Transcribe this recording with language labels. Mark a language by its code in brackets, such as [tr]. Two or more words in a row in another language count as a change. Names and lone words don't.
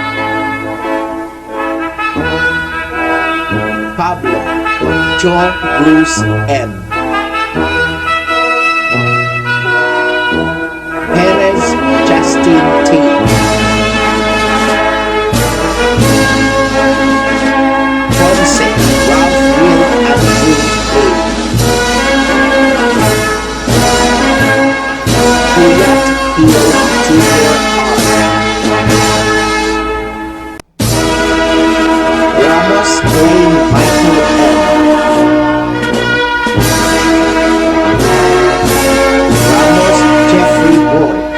[en] Pablo Ocho Bruce M. Perez Justin T. Ponce Ralph Will Andrew A. Puyat Hill Jr. R. Ramos Wayne Michael M. Ramos Jeffrey Boyd.